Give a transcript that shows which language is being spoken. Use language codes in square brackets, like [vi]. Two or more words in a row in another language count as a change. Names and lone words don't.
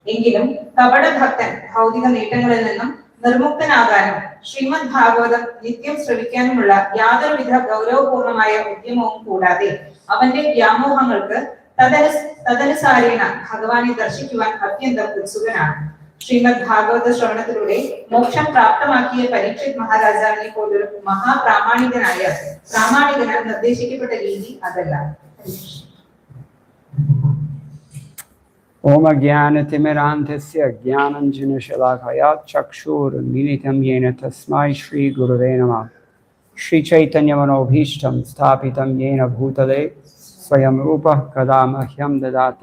[ml] എങ്കിലും കപടഭക്തൻ ഭൗതിക നേട്ടങ്ങളിൽ നിന്നും നിർമുക്തനാകാനും ശ്രീമദ് ഭാഗവതം നിത്യം ശ്രവിക്കാനുമുള്ള യാതൊരുവിധ ഗൗരവപൂർണമായ ഉദ്യമവും കൂടാതെ അവന്റെ വ്യാമോഹങ്ങൾക്ക് തദനുസാരേണ ഭഗവാനെ ദർശിക്കുവാൻ അത്യന്തം ഉത്സുകനാണ്. ശ്രീമദ് ഭാഗവത ശ്രവണത്തിലൂടെ മോക്ഷം പ്രാപ്തമാക്കിയ പരീക്ഷിത് മഹാരാജാവിനെ പോലൊരു പ്രാമാണികന് നിർദ്ദേശിക്കപ്പെട്ട രീതി അതല്ല. [sa] ओम् ज्ञानतिमिरान्धस्य ज्ञानाञ्जनशलाकया चक्षुर्मिलितं येन तस्मै श्री गुरवे नमः. श्री चैतन्य मनोभीष्टं स्थापितं येन भूतले स्वयं रूप कदमह्यं ददाति